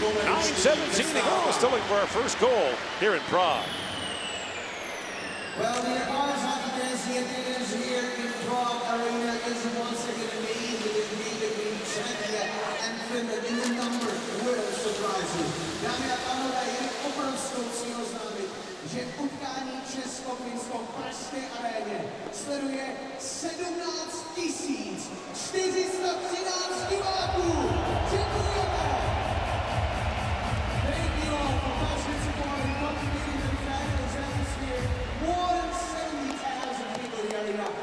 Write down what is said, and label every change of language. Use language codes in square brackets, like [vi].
[en] 9:17 to go. Still looking for our first goal here in Prague. Well, the Irish hockey fans, the attendance here in Prague Arena is once again amazing indeed between Czechia and Finland in the number will surprise you. [cs] Dámy a pánové, je obrovskou cílou známit, že utkání Česko-Finsko v Pražské aréně sleduje 17 413 diváků. Děkujeme! [en] Thank you all for passionate support and contributing to the fabulous atmosphere. More than 70,000 people in the arena.